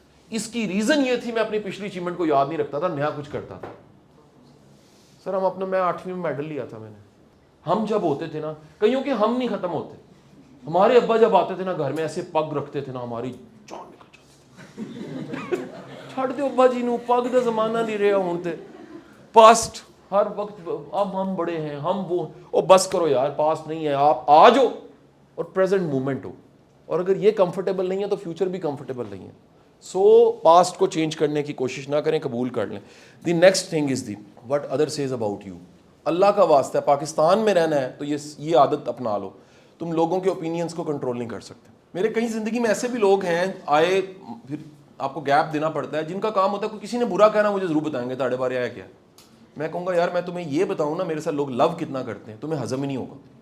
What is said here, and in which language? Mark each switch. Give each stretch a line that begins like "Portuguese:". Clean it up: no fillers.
Urdu: اس کی ریزن یہ تھی میں اپنی پچھلی اچیومنٹ کو یاد نہیں رکھتا تھا, نیا کچھ کرتا تھا. سر ہم اپنا, میں 8ویں میں میڈل لیا تھا میں نے. ہم جب ہوتے تھے نا, کئیوں کے ہم نہیں ختم ہوتے. ہمارے ابا جب آتے تھے نا گھر میں, ایسے پگ رکھتے تھے نا, ہماری جان نکل جاتی.
Punjabi: چھڑ دو ابا جی نو, پگ دا زمانہ نہیں رہا ہوں تے.
Urdu: پاسٹ ہر وقت, اب ہم بڑے ہیں, ہم وہ بس کرو یار, پاسٹ نہیں ہے, آپ آ جاؤ اور پریزنٹ مومنٹ ہو. اور اگر یہ کمفرٹیبل نہیں ہے تو فیوچر بھی کمفرٹیبل نہیں ہے. سو پاسٹ کو چینج کرنے کی کوشش نہ کریں, قبول کر لیں.
English: The next thing is the what other says about you.
Urdu: اللہ کا واسطہ ہے, پاکستان میں رہنا ہے تو یہ عادت اپنا لو. تم لوگوں کے اوپینینس کو کنٹرول نہیں کر سکتے. میرے کہیں زندگی میں ایسے بھی لوگ ہیں آئے, پھر آپ کو گیپ دینا پڑتا ہے, جن کا کام ہوتا ہے کوئی کسی نے برا کہنا مجھے ضرور بتائیں گے تاڑے بارے آیا کیا. میں کہوں گا یار میں تمہیں یہ بتاؤں نا میرے ساتھ لوگ لو کتنا کرتے ہیں, تمہیں ہضم ہی نہیں ہوگا.